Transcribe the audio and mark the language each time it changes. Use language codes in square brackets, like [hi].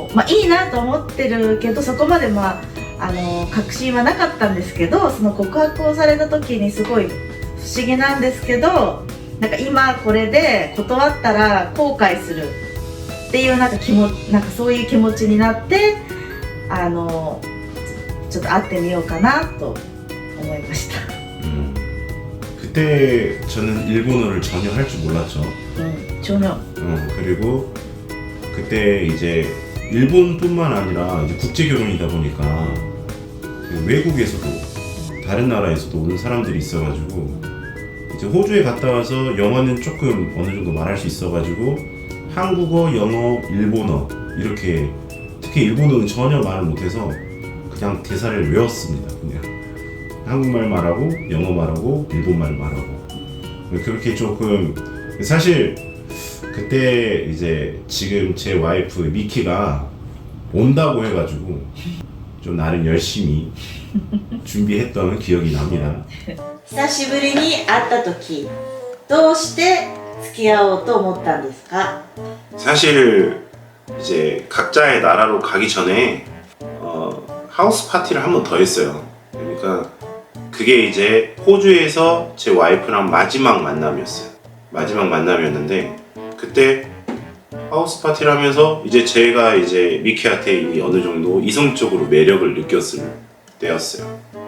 [ja] いいなと思ってるけどそこまで確信はなかったんですけど、その告白をされた時にすごい不思議なんですけど、なんか今これで断ったら後悔するっていうなんかそういう気持ちになってちょっと会ってみようかなと思いました。 [ko] 그때 저는 일본어를 전혀 할 줄 몰랐죠. 전혀. 그리고 그때 이제 일본뿐만 아니라 이제 국제 결혼이다 보니까 그 외국에서도 다른 나라에서도 오는 사람들이 있어가지고 이제 호주에 갔다 와서 영어는 조금 어느 정도 말할 수 있어가지고 한국어, 영어, 일본어 이렇게 특히 일본어는 전혀 말을 못해서 그냥 대사를 외웠습니다. 그냥 한국말 말하고 영어 말하고 일본말 말하고 그렇게 조금 사실 그때 이제 지금 제 와이프 미키가 온다고 해가지고 좀 나름 열심히 준비했던 기억이 납니다. [ja] 久しぶりに会った時どうして付き合おうと思ったんですか？ [ko] 사실 이제 각자의 나라로 가기 전에 하우스 파티를 한 번 더 했어요. 그러니까 그게 이제 호주에서 제 와이프랑 마지막 만남이었어요. 마지막 만남이었는데 그때 하우스 파티를 하면서 이제 제가 이제 미키한테 이미 어느 정도 이성적으로 매력을 느꼈을 때였어요.